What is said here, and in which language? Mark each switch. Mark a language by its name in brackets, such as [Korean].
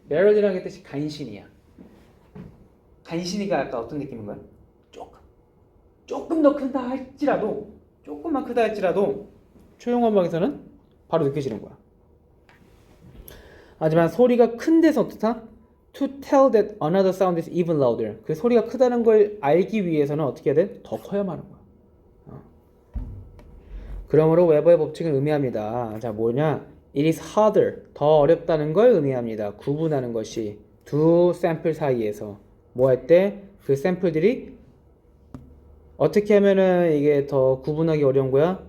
[Korean] 메럴이라는 뜻이 간신이야. 간신히가 아까 어떤 느낌인 거야? 조금 더 큰다 할지라도, 조금만 크다 할지라도 조용한 방에서는 바로 느껴지는 거야. 하지만 소리가 큰 데서 어떻다? [English] To tell that another sound is even louder. [Korean] 그 소리가 크다는 걸 알기 위해서는 어떻게 해야 돼? 더 커야만 하는 거야. 그러므로 웨버의 법칙은 의미합니다. 자, 뭐냐? [English] It is harder. [Korean] 더 어렵다는 걸 의미합니다. 구분하는 것이 두 샘플 사이에서 뭐 할 때 그 샘플들이 어떻게 하면은 이게 더 구분하기 어려운 거야?